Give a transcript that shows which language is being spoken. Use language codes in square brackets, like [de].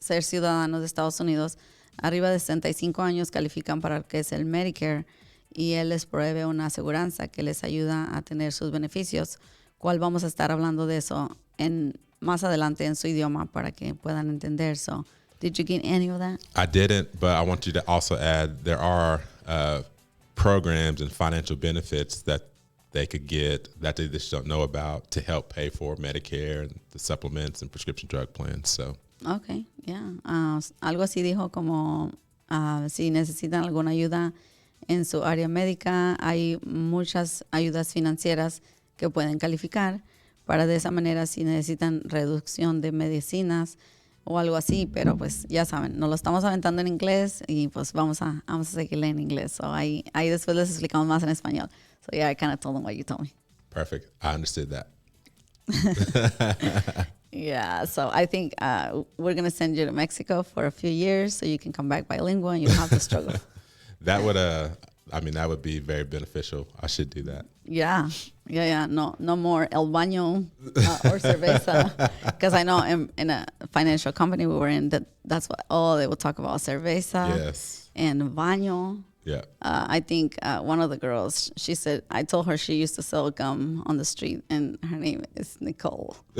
[es] Ser ciudadanos de Estados Unidos, arriba de 65 años califican para lo que es el Medicare y él les provee una aseguranza que les ayuda a tener sus beneficios. ¿Cuál vamos a estar hablando de eso más adelante en su idioma para que puedan entender? [en] So, did you get any of that? I didn't, but I want you to also add there are programs and financial benefits that they could get that they just don't know about to help pay for Medicare and the supplements and prescription drug plans. So, okay, yeah. [es] Algo así dijo como si necesitan alguna ayuda en su área médica, hay muchas ayudas financieras que pueden calificar para de esa manera si necesitan reducción de medicinas, o algo así, pero pues ya saben, nos lo estamos aventando en inglés y pues vamos a seguirle en inglés. So ahí después les explicamos más en español. [en] So yeah, I kind of told them what you told me. Perfect. I understood that. Yeah, so I think we're going to send you to Mexico for a few years so you can come back bilingual and you don't have to struggle. That would, that would be very beneficial. I should do that. Yeah. No more [es] el baño [en] or cerveza. Because I know in a financial company we were in, that's what they would talk about, cerveza. Yes. And baño. Yeah. I think one of the girls, she said, I told her she used to sell gum on the street, and her name is Nicole.